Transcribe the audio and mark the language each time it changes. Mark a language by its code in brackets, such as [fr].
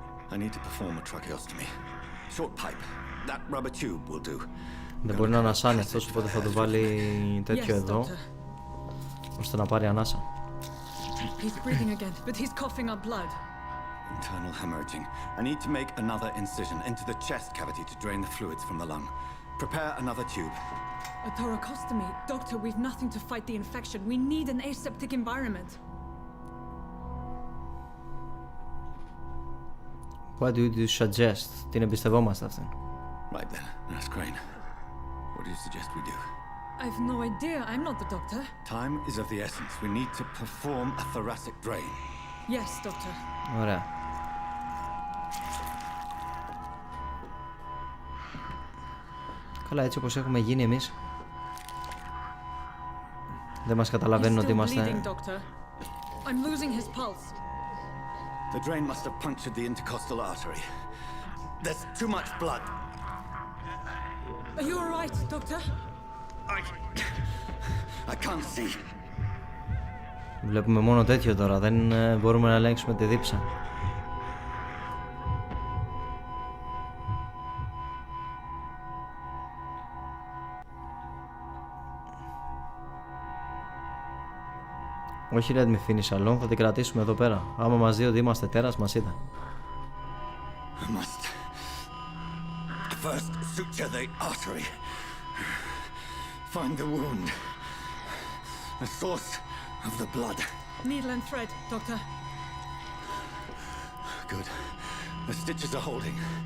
[en] I need to perform a tracheostomy. Short pipe. That rubber tube will do. [el] Δεν μπορεί να ανασάνει αυτός, οπότε θα του βάλει τέτοιο εδώ, ώστε να πάρει ανάσα. [en] He's breathing again, but he's coughing up blood. Internal hemorrhaging. I need to make another incision into the chest cavity to drain the fluids from the lung. Prepare another tube. A thoracostomy? Doctor, we've nothing to fight the infection. We need an aseptic environment. What do you suggest? [el] Την εμπιστευόμαστε αυτήν. [en] Right then, Nurse Crane. What do you suggest we do? I've no idea. I'm not the doctor. Time is of the essence. We need to perform a thoracic drain. Yes, doctor. [el] Ωραία. Καλά, έτσι όπως έχουμε γίνει εμείς, δεν μας καταλαβαίνουν ότι είμαστε... [en] I'm losing his pulse. The drain must have punctured the intercostal artery. There's too much blood. Are you all right, doctor? I can't see. [el] Βλέπουμε μόνο τέτοιο τώρα, δεν μπορούμε να ελέγξουμε τη δίψα. Όχι, [en] let me finish alone, [el] θα την κρατήσουμε εδώ πέρα. Άμα μας δει ότι είμαστε τέρας, μας είδα. [en] Must first suture the artery. Find the wound. The source of the blood. Needle and thread, doctor. Good. The stitches are holding.